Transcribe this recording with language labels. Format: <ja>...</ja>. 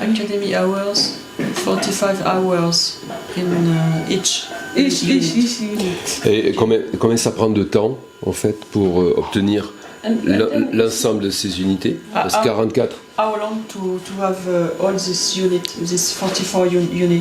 <en>Academy hours, 45 hours in each each unit. unit.</en> <fr>Et combien ça prend de temps en fait pour obtenir l'ensemble de ces unités? Parce que 44.</fr> <en>How long to have all this unit, this 44 unit?</en>